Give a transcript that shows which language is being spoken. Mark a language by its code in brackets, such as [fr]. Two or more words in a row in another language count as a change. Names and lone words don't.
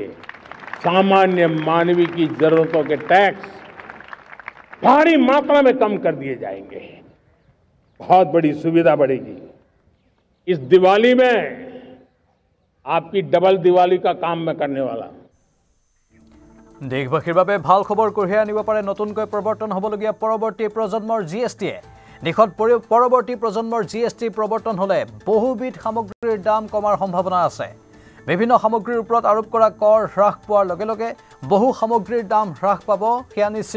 [hi] सामान्य मानवीय की जरूरतों के टैक्स भारी मात्रा में कम कर दिए जाएंगे। बहुत बड़ी सुविधा बढ़ेगी। इस दिवाली में आपकी डबल दिवाली का काम मैं करने वाला। [as] দেশবাসীৰ বাবে ভাল খবৰ কঢ়িয়াই আনিব পাৰে নতুনকৈ প্ৰৱৰ্তন হ'বলগীয়া পৰৱৰ্তী প্ৰজন্মৰ জিএছটিয়ে। দেশত পৰৱৰ্তী প্ৰজন্মৰ জিএছটি প্ৰৱৰ্তন হ'লে বহুবিধ সামগ্ৰীৰ দাম কমাৰ সম্ভাৱনা আছে। বিভিন্ন সামগ্ৰীৰ ওপৰত আৰোপ কৰা কৰ হ্ৰাস পোৱাৰ লগে লগে বহু সামগ্ৰীৰ দাম হ্ৰাস পাব, সেয়া নিশ্চিত।